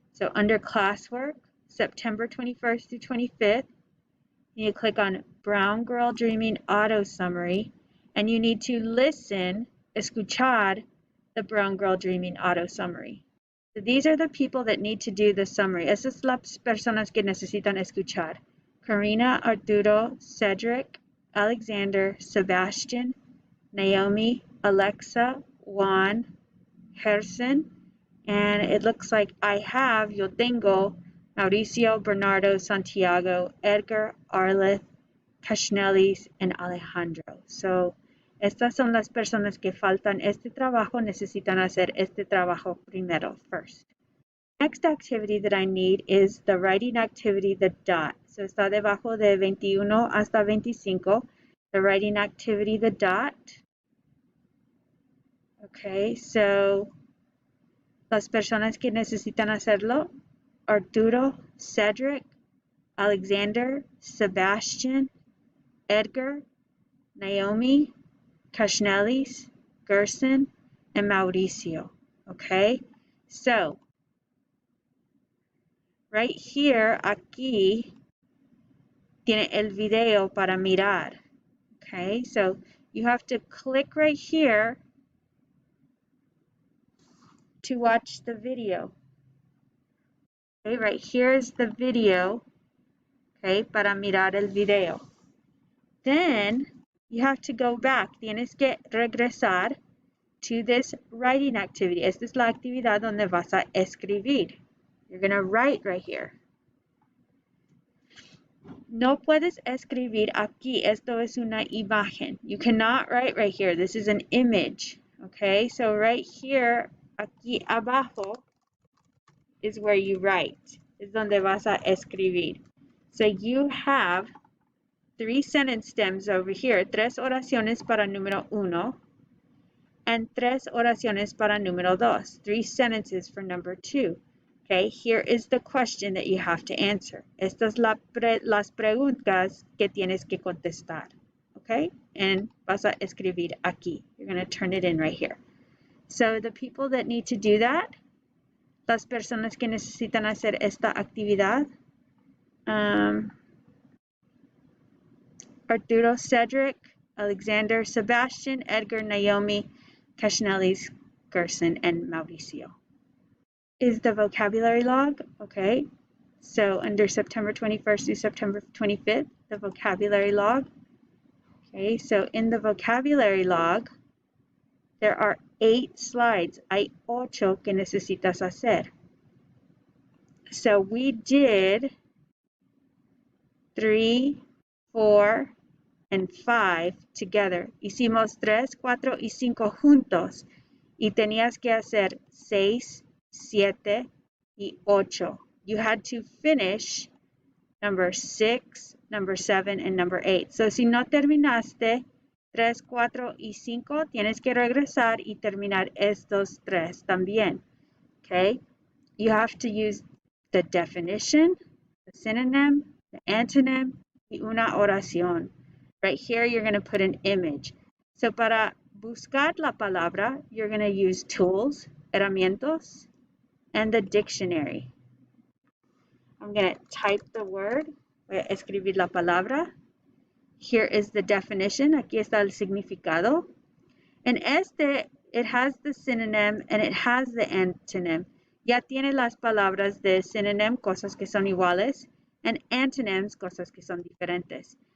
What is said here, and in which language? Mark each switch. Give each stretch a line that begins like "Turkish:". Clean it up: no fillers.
English: So under classwork, September 21st through 25th, you need to click on Brown Girl Dreaming audio summary, and you need to listen,
Spanish: escuchar,
English: the Brown Girl Dreaming audio summary. So these are the people that need to do the summary.
Spanish: Esas son las personas que necesitan escuchar.
English: Karina, Arturo, Cedric, Alexander, Sebastian, Naomi, Alexa, Juan, Gerson, and it looks like
Spanish: yo tengo,
English: Mauricio, Bernardo, Santiago, Edgar, Arleth, Kashnelis, and Alejandro.
Spanish: So, estas son las personas que faltan este trabajo, necesitan hacer este trabajo primero, first.
English: Next activity that I need is the writing activity, the dot. So
Spanish: está debajo de 21 hasta 25.
English: The writing activity, the dot. Okay, so
Spanish: las personas que necesitan hacerlo, Arturo, Cedric, Alexander, Sebastian, Edgar, Naomi, Kashnelis, Gerson, and Mauricio.
English: Okay, so right here,
Spanish: aquí, tiene el video para mirar.
English: Okay, so you have to click right here to watch the video. Okay, right here is the video. Okay,
Spanish: para mirar el video.
English: Then you have to go back.
Spanish: Tienes que regresar
English: to this writing activity.
Spanish: Esta es la actividad donde vas a escribir.
English: You're going to write right here.
Spanish: No puedes escribir aquí. Esto es una imagen.
English: You cannot write right here. This is an image. Okay, so right here,
Spanish: aquí abajo,
English: is where you write.
Spanish: Es donde vas a escribir.
English: So you have 3 sentence stems over here.
Spanish: 3 oraciones para número 1 and 3 oraciones para número 2.
English: 3 sentences for number 2. Okay, here is the question that you have to answer.
Spanish: Estas las preguntas que tienes que contestar.
English: Okay, and
Spanish: vas a escribir aquí.
English: You're going to turn it in right here. So the people that need to do that,
Spanish: las personas que necesitan hacer esta actividad,
English: Arturo, Cedric, Alexander, Sebastian, Edgar, Naomi, Kashnelis, Gerson, and Mauricio. Is the vocabulary log. Okay, so under September 21st through September 25th, the vocabulary log. Okay, so in the vocabulary log, there are 8 slides.
Spanish: Hay 8 que necesitas hacer.
English: So we did 3, 4, and 5 together.
Spanish: Hicimos 3, 4, y 5 juntos. Y tenías que hacer 6, 7, y 8.
English: You had to finish number 6, number 7, and number 8.
Spanish: So si no terminaste 3, 4, y 5, tienes que regresar y terminar estos 3 también.
English: Okay? You have to use the definition, the synonym, the antonym,
Spanish: y una oración.
English: Right here, you're going to put an image. So
Spanish: para buscar la palabra,
English: you're going to use tools, herramientas, and the dictionary. I'm going to type the word.
Spanish: Voy a escribir la palabra.
English: Here is the definition.
Spanish: Aquí está el significado.
English: And it has the synonym and it has the antonym.
Spanish: Ya tiene las palabras de synonym, cosas que son iguales, and antonyms, cosas que son diferentes.